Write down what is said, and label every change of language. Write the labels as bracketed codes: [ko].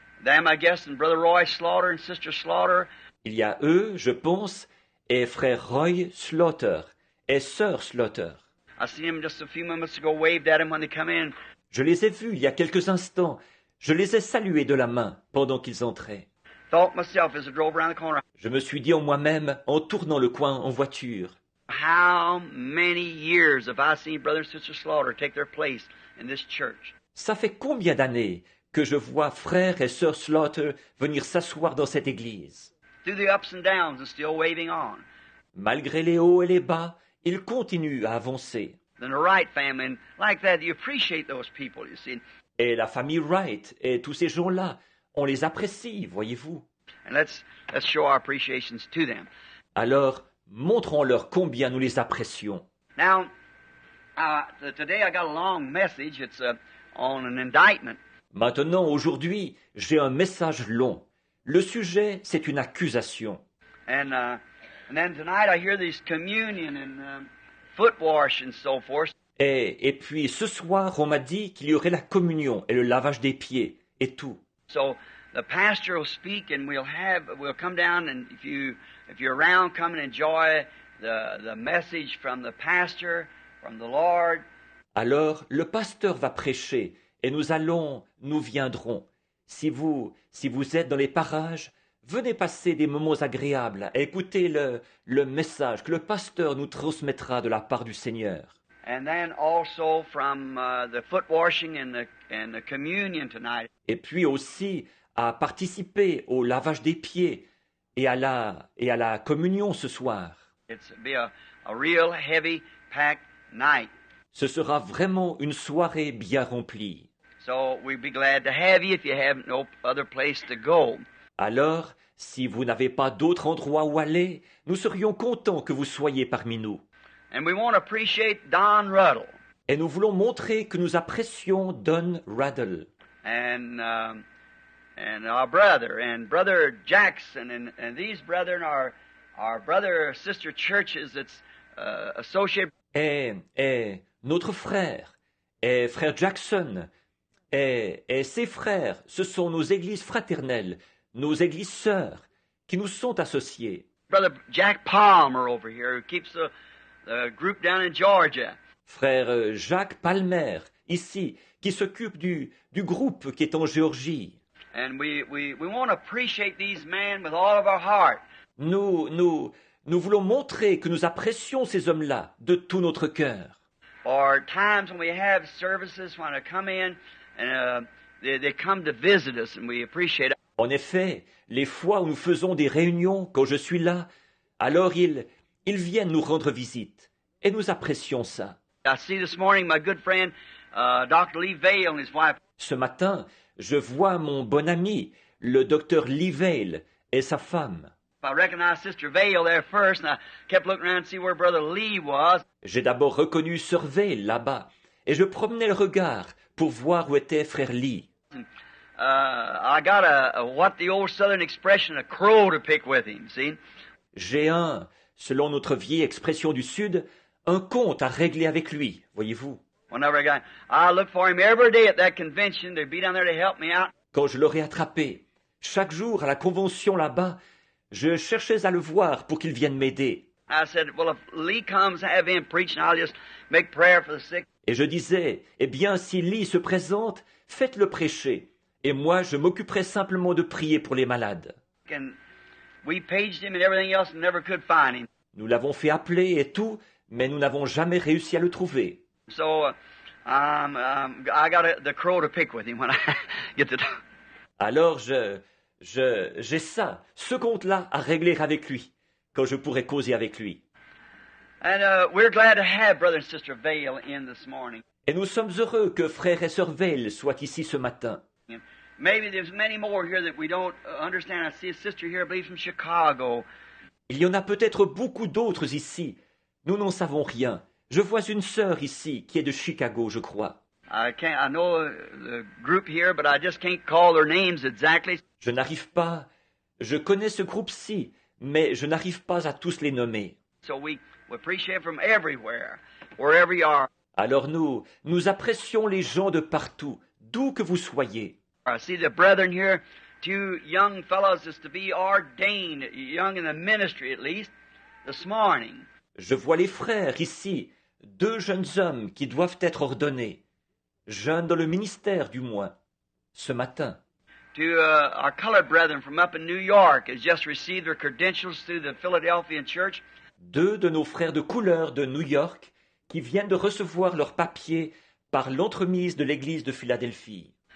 [en] Them, I guess, and Brother Roy Slaughter and Sister Slaughter. [fr] Il y a eux, je pense, et frère Roy Slaughter et sœur Slaughter. [en] I seen them just a few moments ago, waved at them when they come in. [fr] Je les ai vus il y a quelques instants. Je les ai salués de la main pendant qu'ils entraient. [en] Thought myself as I drove around the corner, [fr] Je me suis dit en moi-même, en tournant le coin en voiture, [en] how many years have I seen Brother and Sister Slaughter take their place in this church? [fr] ça fait combien d'années que je vois frère et sœur Slaughter venir s'asseoir dans cette église. [en] Through the ups and downs and still waving on. [fr] Malgré les hauts et les bas, ils continuent à avancer. [en] Then the Wright family, and like that, you appreciate those people, you see. [fr] Et la famille Wright et tous ces gens-là, on les apprécie, voyez-vous. [en] And let's show our appreciations to them. [fr] Alors, montrons-leur combien nous les apprécions. [en] Now, today I got a long message. It's on an indictment. [fr] Maintenant, aujourd'hui, j'ai un message long. Le sujet, c'est une accusation. [en] And then tonight I hear this communion and foot wash and so forth. [fr] Et puis, ce soir, on m'a dit qu'il y aurait la communion et le lavage des pieds et tout. [en] So the pastor will speak, and we'll come down, and if you're around, come and enjoy the message from the pastor, from the Lord. [fr] Alors, le pasteur va prêcher et nous viendrons. Si vous êtes dans les parages, venez passer des moments agréables et écoutez le message que le pasteur nous transmettra de la part du Seigneur. [en] And then also from the foot washing and the communion tonight. [fr] Et puis aussi à participer au lavage des pieds et à la communion ce soir. [en] It's be a real heavy packed night. [fr] Ce sera vraiment une soirée bien remplie. [en] So we'd be glad to have you if you have no other place to go. [fr] Alors, si vous n'avez pas d'autre endroit où aller, nous serions contents que vous soyez parmi nous. [en] And we want to appreciate Don Ruddle [fr] Et nous voulons montrer que nous apprécions Don Ruddle [en] and our brother and Brother Jackson and these brethren are our brother sister churches that's associated. [fr] et notre frère, et frère Jackson, et ses frères, ce sont nos églises fraternelles, nos églises sœurs, qui nous sont associées. [en] Brother Jack Palmer over here who keeps the group down in Georgia. [fr] Frère Jacques Palmer, ici, qui s'occupe du groupe qui est en Géorgie. [en] And we want to appreciate these men with all of our heart. [fr] Nous voulons montrer que nous apprécions ces hommes-là de tout notre cœur. [en] Or times when we have services when they come in and they come to visit us and we appreciate it. [fr] En effet, les fois où nous faisons des réunions, quand je suis là, alors ils viennent nous rendre visite. Et nous apprécions ça. [en] I see this morning my good friend Dr. Lee Vale and his wife. [fr] Ce matin, je vois mon bon ami, le docteur Lee Vale, et sa femme. [en] I recognized Sister Vale there first, and I kept looking around to see where Brother Lee was. [fr] J'ai d'abord reconnu Sir Vale là-bas, et je promenais le regard pour voir où était frère Lee. [en] I got what the old Southern expression, a crow to pick with him, see? [fr] J'ai selon notre vieille expression du Sud, un compte à régler avec lui, voyez-vous. [en] Whenever I look for him every day at that convention to be down there to help me out. [fr] Quand je l'aurai attrapé, chaque jour à la convention là-bas, je cherchais à le voir pour qu'il vienne m'aider. [en] I said, well, if Lee comes, have him preach, and I'll just make prayer for the sick. [fr] Et je disais, eh bien, si Lee se présente, faites-le prêcher. Et moi, je m'occuperai simplement de prier pour les malades. [en] And we paged him and everything else and never could find him. [fr] Nous l'avons fait appeler et tout, mais nous n'avons jamais réussi à le trouver. [en] So I got the crow to pick with him when I get to talk. [fr] Alors j'ai ça, ce compte-là à régler avec lui, quand je pourrai causer avec lui. [en] And we're glad to have Brother and Sister Vale in this morning. [fr] Et nous sommes heureux que frère et sœur Vail soient ici ce matin. [en] Maybe there's many more here that we don't understand. I see a sister here, I believe, from Chicago. [fr] Il y en a peut-être beaucoup d'autres ici. Nous n'en savons rien. Je vois une sœur ici qui est de Chicago, je crois. [en] I know the group here, but I just can't call their names exactly. [fr] Je n'arrive pas. Je connais ce groupe-ci, mais je n'arrive pas à tous les nommer. [en] So we appreciate from everywhere, wherever you are. [fr] Alors nous apprécions les gens de partout, d'où que vous soyez. [en] I see the brethren here, two young fellows is to be ordained, young in the ministry at least, this morning. [fr] Je vois les frères ici, deux jeunes hommes qui doivent être ordonnés, jeunes dans le ministère du moins, ce matin. [en] To our colored brethren from up in New York has just received their credentials through the Philadelphian church. [fr] Deux de nos frères de couleur de New York qui viennent de recevoir leurs papiers par l'entremise de l'église de Philadelphie.